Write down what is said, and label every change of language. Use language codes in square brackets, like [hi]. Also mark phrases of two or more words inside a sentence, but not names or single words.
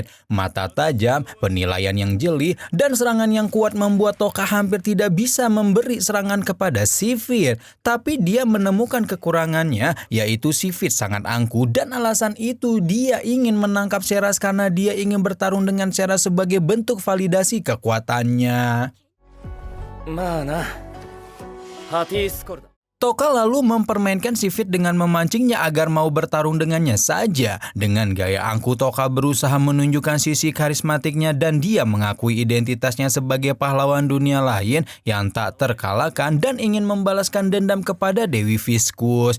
[id] Mata tajam, penilaian yang jeli, dan serangan yang kuat membuat Toka hampir tidak bisa memberi serangan kepada Sifir. Tapi dia menemukan kekurangannya, yaitu Sifir sangat angkuh dan alasan itu dia ingin menangkap Seras karena dia ingin bertarung dengan Seras sebagai bentuk validasi kekuatannya. [ja] まあな。ハティスコルだ。 [id] Toka lalu mempermainkan si Fit dengan memancingnya agar mau bertarung dengannya saja. Dengan gaya angkuh, Toka berusaha menunjukkan sisi karismatiknya dan dia mengakui identitasnya sebagai pahlawan dunia lain yang tak terkalahkan dan ingin membalaskan dendam kepada Dewi Viskus.